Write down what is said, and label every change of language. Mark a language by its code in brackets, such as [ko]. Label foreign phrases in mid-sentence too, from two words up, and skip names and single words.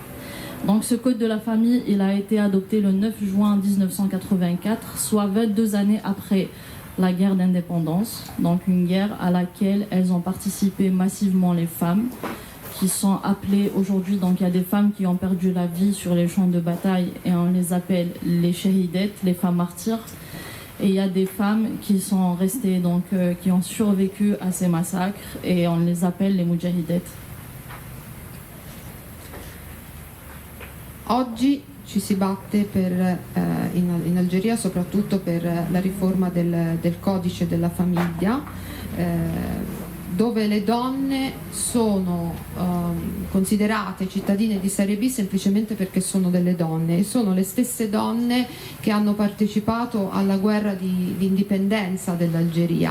[fr] Donc ce code de la famille, il a été adopté le 9 juin 1984, soit 22 années après la guerre d'indépendance, donc une guerre à laquelle elles ont participé massivement les femmes, qui sont appelées aujourd'hui, donc il y a des femmes qui ont perdu la vie sur les champs de bataille et on les appelle les shahidettes, les femmes martyrs. Et il y a des femmes qui sont restées, donc qui ont survécu à ces massacres et on les appelle les mujahidettes. [it] Oggi ci si batte in Algeria soprattutto per la riforma del codice della famiglia, dove le donne sono considerate cittadine di serie B semplicemente perché sono delle donne e sono le stesse donne che hanno partecipato alla guerra di indipendenza dell'Algeria.